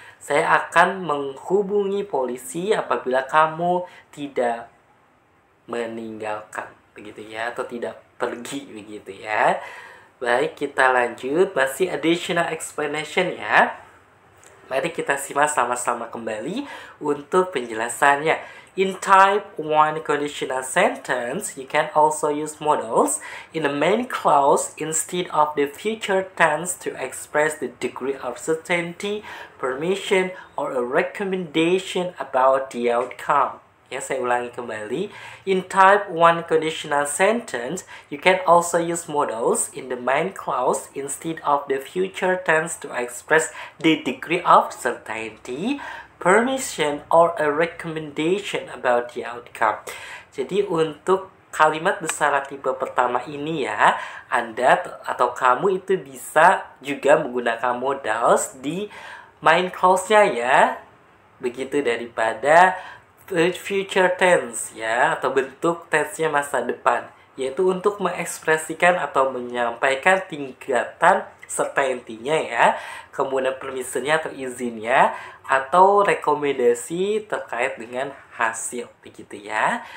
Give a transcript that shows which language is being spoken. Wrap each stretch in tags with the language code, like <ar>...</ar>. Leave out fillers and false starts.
<id>Saya akan menghubungi polisi apabila kamu tidak meninggalkan begitu ya, atau tidak pergi begitu ya. Baik, kita lanjut. Masih</id> <en>additional explanation</en> <id>ya. Mari kita simak sama-sama kembali untuk penjelasannya.</id> <en>In type 1 conditional sentence, you can also use modals in the main clause instead of the future tense to express the degree of certainty, permission, or a recommendation about the outcome.</en> <id>Ya, saya ulangi kembali.</id> <en>In type 1 conditional sentence, you can also use modals in the main clause instead of the future tense to express the degree of certainty, permission, or a recommendation about the outcome.</en> <id>Jadi untuk kalimat bersyarat tipe pertama ini ya, Anda atau kamu itu bisa juga menggunakan modals di main clause-nya ya. Begitu daripada future tense ya, atau bentuk tense-nya masa depan, yaitu untuk mengekspresikan atau menyampaikan tingkatan certainty-nya ya, kemudian permission-nya atau izinnya, atau rekomendasi terkait dengan hasil begitu ya.</id>